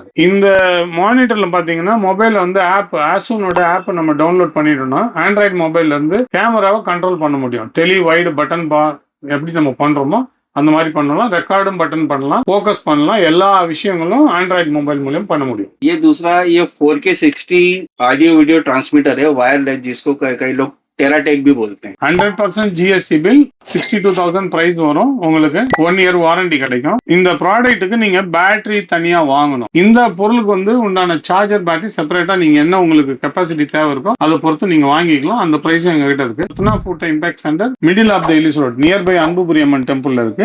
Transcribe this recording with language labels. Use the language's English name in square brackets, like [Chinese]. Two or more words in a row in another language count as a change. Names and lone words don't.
[Tamil] இந்த மானிட்டர்ல பாத்தீங்கன்னா மொபைல் வந்து ஆப் ஆசூனோட ஆப் நம்ம டவுன்லோட் பண்ணிட்டோம்னா [English] Android mobile [Tamil] இருந்து கேமராவை கண்ட்ரோல் பண்ண முடியும். [English] tele wide button [Tamil] எப்படி நம்ம பண்றோமோ அந்த மாதிரி பண்ணலாம். ரெக்கார்டும் பட்டன் பண்ணலாம், ஃபோக்கஸ் பண்ணலாம். எல்லா விஷயங்களும் [English] Android mobile [Tamil] மூலம் பண்ண முடியும். [Hindi] ये दूसरा ये 4K 60 [English] audio video transmitter [Hindi] है, वायरलेस, जिसको कई लोग टेराटेक भी बोलते हैं। [Tamil] 100% GST பில் 62,000 பிரைஸ் வரும். உங்களுக்கு 1 [English] year warranty [Tamil] கிடைக்கும். இந்த ப்ராடக்ட்டுக்கு நீங்க பேட்டரி தனியா வாங்கணும். இந்த பொருளுக்கு வந்து உண்டான [English] charger battery [Tamil] செப்பரேட்டா நீங்க என்ன உங்களுக்கு கெப்பாசிட்டி தேவை இருக்கோ அதை பொறுத்து நீங்க வாங்கிக்கலாம். அந்த பிரைஸும் எங்க கிட்ட இருக்கு. ரத்னா ஃபுட் இம்பாக்ட் சென்டர், [English] middle of the Ellis Road, [Tamil] நியர்பை அன்புபுரி அம்மன் டெம்பிள்ல இருக்கு.